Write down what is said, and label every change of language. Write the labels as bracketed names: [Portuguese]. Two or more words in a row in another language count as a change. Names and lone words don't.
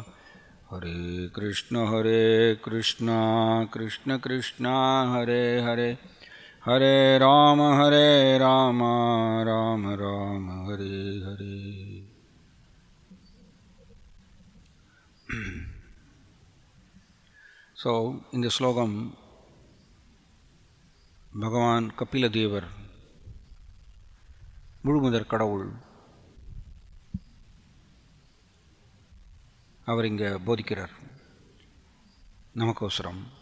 [Sanskrit] Hare Krishna Krishna Krishna Hare Hare Hare Rama Rama Rama Hare Hare. [Tamil] ஸோ இந்த ஸ்லோகம் பகவான் கபில தேவர் முழுமுதற் கடவுள் அவர் இங்கே போதிக்கிறார் நமக்கோசரம்.